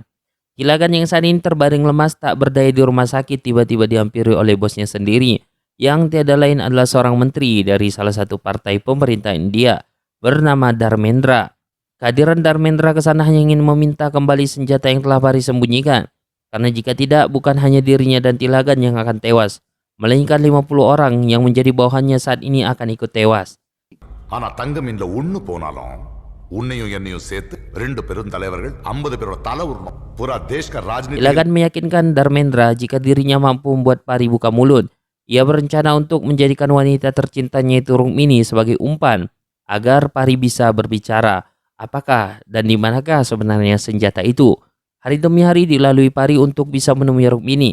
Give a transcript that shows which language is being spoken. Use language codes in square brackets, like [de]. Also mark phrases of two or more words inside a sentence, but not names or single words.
[id] Kilagan yang saat ini terbaring lemas tak berdaya di rumah sakit tiba-tiba dihampiri oleh bosnya sendiri, yang tiada lain adalah seorang menteri dari salah satu partai pemerintah India bernama Dharmendra. Kehadiran Dharmendra ke sana hanya ingin meminta kembali senjata yang telah Pari sembunyikan, karena jika tidak bukan hanya dirinya dan Tilagan yang akan tewas, melainkan 50 orang yang menjadi bawahannya saat ini akan ikut tewas. [ta] ஆனா தங்கம் இந்த ஒண்ணு போனாலும் உன்னையும் என்னையும் சேர்த்து 2 பெருந்தலைவர்கள் 50 பேரோட தலை உருணும் [hi] पूरा देशका राजनीति. [id] Tilagan meyakinkan Dharmendra jika dirinya mampu membuat Pari buka mulut. Ia berencana untuk menjadikan wanita tercintanya itu Rukmini sebagai umpan agar Pari bisa berbicara. Apakah dan di manakah sebenarnya senjata itu? Hari demi hari dilalui Pari untuk bisa menemui Rukmini.